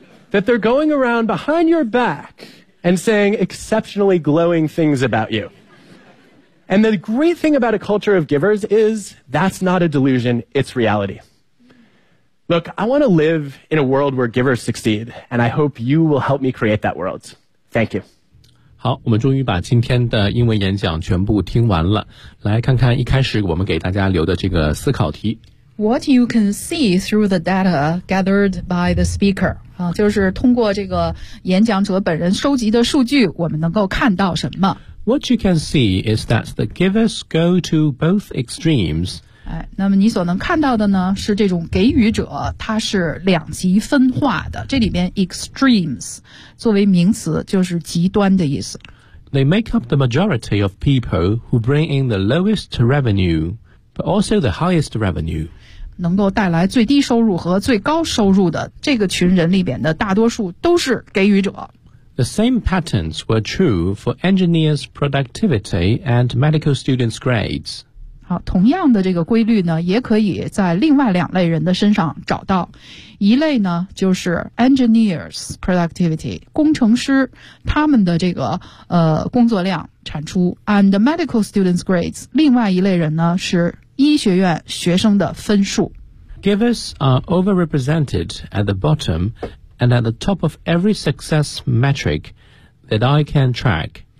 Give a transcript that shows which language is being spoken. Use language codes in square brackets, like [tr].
[en] That they're going around behind your back and saying exceptionally glowing things about you. And the great thing about a culture of givers is that's not a delusion, it's reality. Look, I want to live in a world where givers succeed, and I hope you will help me create that world. Thank you. [zh] 好，我们终于把今天的英文演讲全部听完了。来看看一开始我们给大家留的这个思考题。 [en] What you can see through the data gathered by the speaker. [zh] 就是通过这个演讲者本人收集的数据，我们能够看到什么。 [en] What you can see is that the givers go to both extremes. [zh] 哎，那么你所能看到的呢，是这种给予者，它是两极分化的。这里边 extremes 作为名词就是极端的意思。 [en] They make up the majority of people who bring in the lowest revenue, but also the highest revenue. [zh] 能够带来最低收入和最高收入的这个群人里边的大多数都是给予者。 [en] The same patterns were true for engineers' productivity and medical students' grades. [zh] 同样的这个规律呢，也可以在另外两类人的身上找到。一类呢，就是 [en] engineers productivity [zh] 工程师，他们的这个工作量产出 ， [en] and medical students grades。 [zh] 另外一类人呢，是医学院学生的分数。 [en] Givers are overrepresented at the bottom and at the top of every success metric that I can track.